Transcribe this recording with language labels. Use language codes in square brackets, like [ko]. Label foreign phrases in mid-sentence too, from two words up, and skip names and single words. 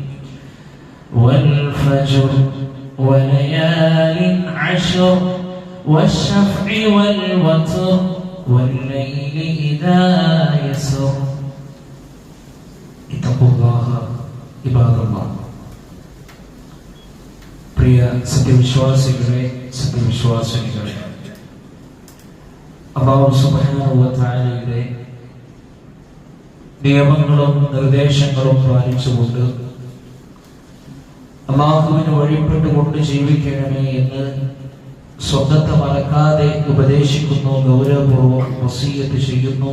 [ar] والفجر وليال عشر والشفع والوتر والليل إذا يسر. اتقوا الله عباد الله. [ml] പ്രിയ സത്യവിശ്വാസികളെ, സത്യവിശ്വാസിനികളെ, അല്ലാഹു [ar] سبحانه وتعالى [ml] നിയമങ്ങളും നിർദ്ദേശങ്ങളും പാലിച്ചുകൊണ്ട് അല്ലാഹുവിന് വഴിപ്പെട്ടുകൊണ്ട് ജീവിക്കണമേ എന്ന് സ്വന്തത്തെ മറക്കാതെ ഉപദേശിക്കുന്നു, ഗൗരവപൂർവ്വം വസിയ്യത്ത് ചെയ്യുന്നു.